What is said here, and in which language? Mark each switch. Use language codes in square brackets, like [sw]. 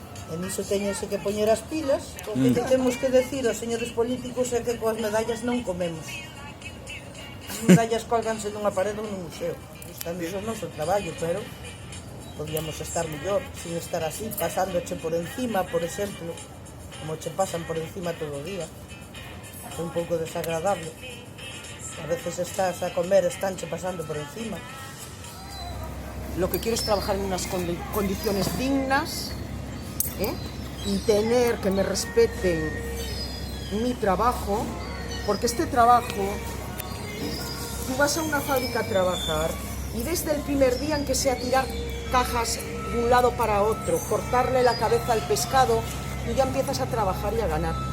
[gl] E niso teñense que poñer as pilas. O que temos que decir aos señores políticos é que coas medallas non comemos. As medallas colganse nunha parede ou nun museo. Tamén iso é o noso traballo, pero podíamos estar mellor, sin estar así, pasándoche por encima, por exemplo, como che pasan por encima todo o día. É un pouco desagradable. A veces estás a comer, estánche pasando por encima. [es] Lo que quiero es trabajar en unas condiciones dignas, y tener que me respeten mi trabajo, porque este trabajo, tú vas a una fábrica a trabajar y desde el primer día en que sea tirar cajas de un lado para otro, cortarle la cabeza al pescado, tú ya empiezas a trabajar y a ganar.